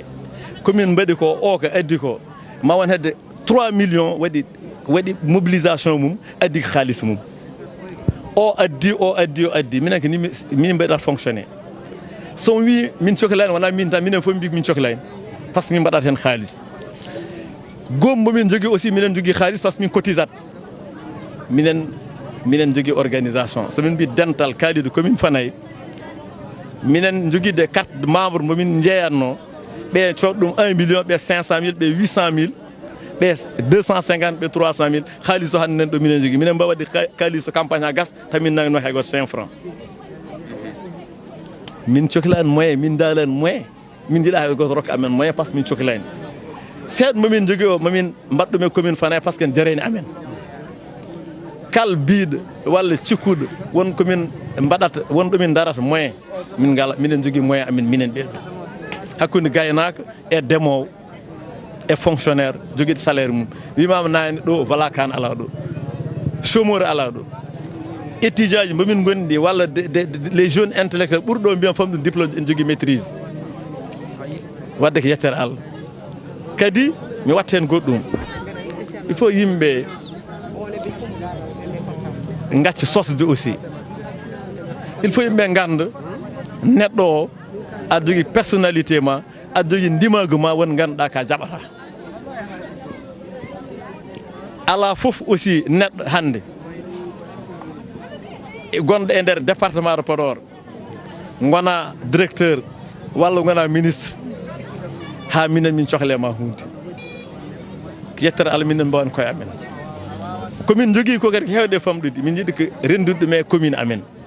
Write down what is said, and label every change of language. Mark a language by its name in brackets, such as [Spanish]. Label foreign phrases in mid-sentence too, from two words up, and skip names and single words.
[Fula] komin mbaɗi ko o ko addi ko ma won hedde 3 millions waɗi mobilisation mum addi ko haalis mum o addi minen ko min mbaɗat fonctionné so wi min cohlani wona min tan minen fof mbi min cohlani [French] par ce que [Fula] min mbaɗat hen haalis gombo min jogui aussi minen jogui haalis [French] par ce que [Fula] min cotisat minen jogui organisation so min mbi dental kaalido commune Fanaye minen jogui [French] des carte de membre [Fula] momin jeeyatno ɓe cood ɗum 1 million ɓe 500 000 ɓe 800 000 ɓe 250 ɓe 300 000 haaliss o hannde nen ɗo minen jogui minen mbawa waɗde haaliss o campagne ha gas tamin nangno hay goto 5 francs min cohlani moyen min daalani moyen min jiiɗa hay goto rokka amen moyen [French] par ce que [Fula] min cohlani seeɗa momin jogui o momin mbaɗɗum e commune Fanaye [French] par ce que [Fula] en jarani amen kal biiɗo walla cikkuɗo won komin mbaɗata won ɗomin darata moyen min ngala minen jogui moyen amen minen ɓeɗo hakkude gaynaka e ndemowo e fonctionnaire joguiɗo salaire mum wimama nani ɗo wala kan ala ɗo chômeur ala ɗo étudiant ji momin gondi walla [French] les jeunes intellectuels [Fula] ɓurɗo mbiyan famɗum diplôme en jogui maîtrise wadde ko yettere Allah kadi mi watta hen goɗɗum [French] il faut [Fula] yimɓe gacca sosde [French] aussi il faut [Fula] yimɓe ganda neɗɗo o aɗa jogui personnalité ma aɗa jogui ndimagu ma won ganduɗa ka jaɓata ala foof aussi neɗɗo hande gonɗo e nder département de Podor gona directeur walla gona ministre ha minen min cohle ma hunde ko yettere Allah minen mbawan koye amen komin jogui ko kadi ko hewde famɗude min jiiɗi ko rendude ɗum e commune amen